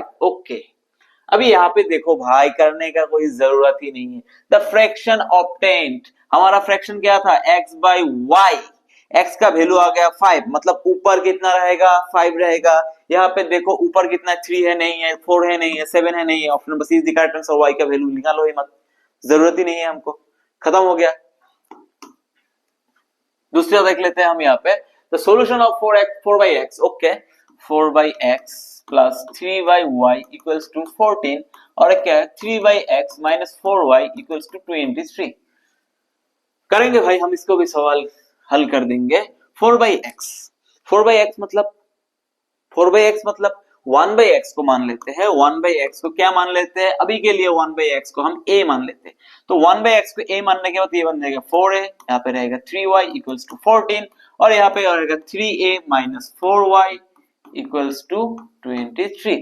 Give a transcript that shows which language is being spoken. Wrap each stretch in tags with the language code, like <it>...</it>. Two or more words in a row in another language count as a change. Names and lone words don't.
<hi>ओके अभी यहाँ पे देखो भाई, करने का कोई जरूरत ही नहीं है,</hi> <en>the fraction obtained,</en> <hi>हमारा फ्रैक्शन क्या था x बाई y, x का वैल्यू आ गया 5, मतलब ऊपर कितना रहेगा 5 रहेगा। यहाँ पे देखो ऊपर कितना 3 है नहीं है, 4 है नहीं है, 7 है नहीं है,</hi> <en>option number C is the correct answer,</en> <hi>y का वैल्यू निकालो ही मत, जरूरत ही नहीं है हमको, खत्म हो गया। दूसरा देख लेते हैं हम यहाँ पे,</hi> <en>the solution of</en> <hi>4 by x, ओके 4 by x प्लस 3 by y</hi> <en>equals to</en> <hi>14, और क्या है 3 by x माइनस 4y</hi> <en>equals to</en> <hi>23। करेंगे भाई हम इसको भी सवाल हल कर देंगे। 4 by x, 4 by x मतलब 4 by x मतलब 1 by x को मान लेते हैं, 1 by x को क्या मान लेते हैं, अभी के लिए 1 by x को हम a मान लेते हैं, तो 1 by x को a मानने के बाद ये बन जाएगा 4a, यहाँ पे रहेगा 3y</hi> <en>equals to</en> <hi>14, और यहाँ पे रहेगा 3a माइनस 4y</hi> <en>equals to</en> <hi>23।</hi>